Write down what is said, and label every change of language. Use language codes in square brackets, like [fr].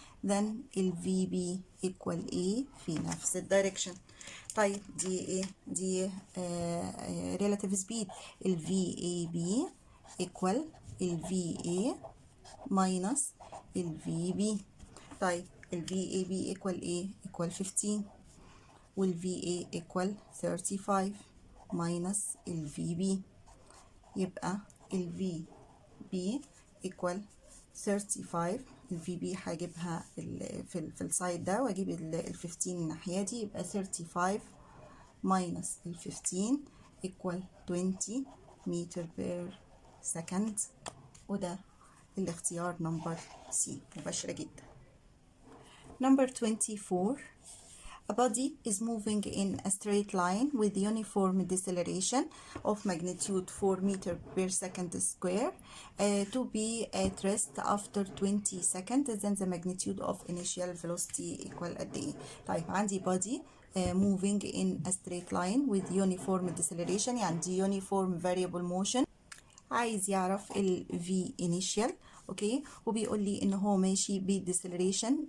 [ar] then ال VB equal A في نفس الدايركشن. طيب دي ايه؟ دي relative speed. ال VAB equal ال VA minus ال VB. طيب ال VAB equal A equal 15، وال VA equal 35 minus ال VB، يبقى ال VB equal 35. ال VB هجيبها في السايد ده واجيب ال 15 الناحية دي، يبقى 35 minus ال 15 equal 20 متر بير سكند. وده الاختيار نمبر سي، مباشرة جدا. [en] Number 24. A body is moving in a straight line with uniform deceleration of magnitude 4 meter per second square to be at rest after 20 seconds. Then the magnitude of initial velocity equal [ar] قد ايه؟ طيب [en] عندي body moving in a straight line with uniform deceleration، [ar] يعني دي [en] uniform variable motion. [ar] عايز يعرف ال V initial، اوكي، وبيقول لي ان هو ماشي ب deceleration.